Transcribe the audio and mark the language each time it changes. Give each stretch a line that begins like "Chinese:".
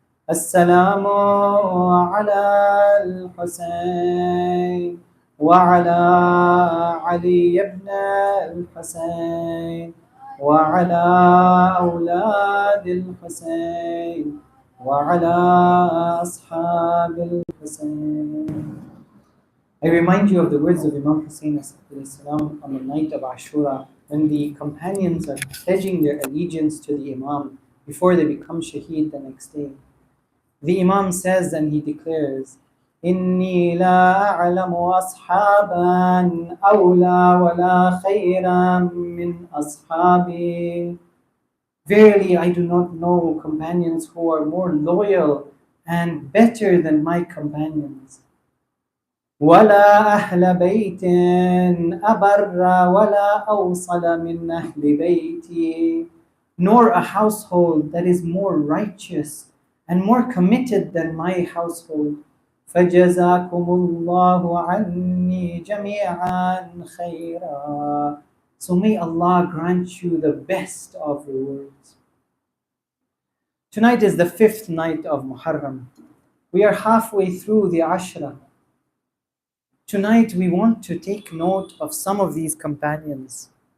Arabic: السلام على الحسين وعلى علي بن الحسين وعلى أولاد الحسين وعلى أصحاب الحسين.
English: I remind you of the words of Imam Hussein on the night of Ashura, when the companions are pledging their allegiance to the Imam before they become shaheed the next day. The Imam says and he declares,
Arabic: إِنِّي لَا أَعْلَمُ أَصْحَابًا أَوْلَى وَلَا خَيْرًا مِّنْ أَصْحَابِي.
English: Verily, I do not know companions who are more loyal and better than my companions.
Arabic: ولا أهل بيت أبر ولا أوصل من أهل بيتي,
English: nor a household that is more righteous and more committed than my household.
Arabic: فجزاكم الله عني جميعا خيرا.
English: So may Allah grant you the best of rewards. Tonight is the 5th night of Muharram. We are halfway through the Ashra. Tonight we want to take note of some of these companions.